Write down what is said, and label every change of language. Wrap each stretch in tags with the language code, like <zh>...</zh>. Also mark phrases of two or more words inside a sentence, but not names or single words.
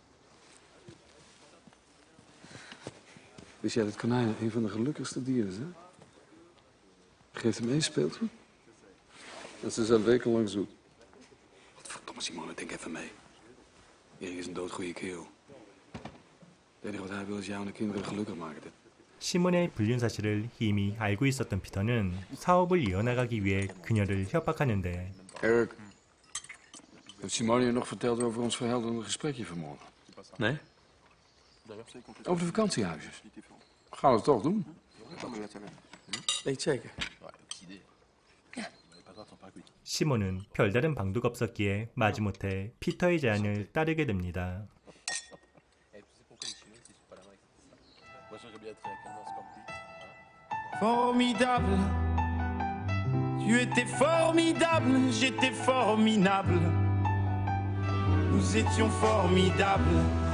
<nl>Wist jij dat konijnen een van de gelukkigste dieren zijn? Geef hem 1 speeltje. En ze zijn wekenlang zoet. Wat verdomme, Simone, denk even mee. Erik is een doodgoeie kerel. Het enige wat hij wil is jou en de kinderen gelukkig maken.</nl> <ko>시몬의 불륜 사실을 이미 알고 있었던 피터는 사업을 이어나가기 위해 그녀를 협박하는데</ko> <nl>Erik, heeft Simone je nog verteld over ons verhelderende gesprekje vanmorgen? Nee? Over de vakantiehuisjes. Gaan we het toch doen? Weet je zeker?</nl> <ko>시몬은 별다른 방도가 없었기에 마지못해 피터의 제안을 따르게 됩니다.</ko> <fr>Formidable. Tu étais formidable, j'étais formidable. Nous étions formidables.</fr>